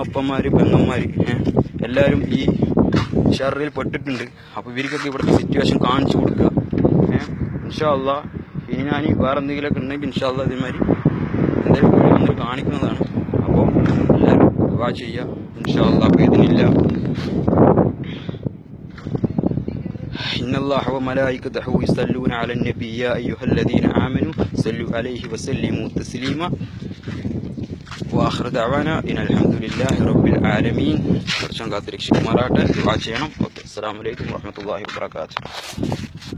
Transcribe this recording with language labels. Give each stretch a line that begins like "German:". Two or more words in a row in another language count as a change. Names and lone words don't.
Malayalam: നമ്മുടെ ഉമ്മ അപ്പന്മാർ പെങ്ങന്മാർ എല്ലാവരും ഈ ഷർറിൽ പെട്ടിട്ടുണ്ട്. അപ്പോൾ ഇവർക്കൊക്കെ ഇവിടുത്തെ സിറ്റുവേഷൻ കാണിച്ചു കൊടുക്കുക.
Arabic: إن شاء الله
Malayalam: ഇനി ഞാൻ വേറെ എന്തെങ്കിലുമൊക്കെ ഉണ്ടെങ്കിൽ
Arabic: إن شاء الله
Malayalam: ഇതേമാതിരി എന്തെങ്കിലും വന്നിട്ട് കാണിക്കുന്നതാണ്. അപ്പോൾ എല്ലാവരും ദുആ ചെയ്യുക.
Arabic: إن شاء الله بإذن الله. إن الله وملائكته يصلون على النبي يا أيها الذين آمنوا صلوا عليه وسلموا تسليما وآخر دعوانا إن الحمد لله رب العالمين. السلام عليكم ورحمة الله وبركاته.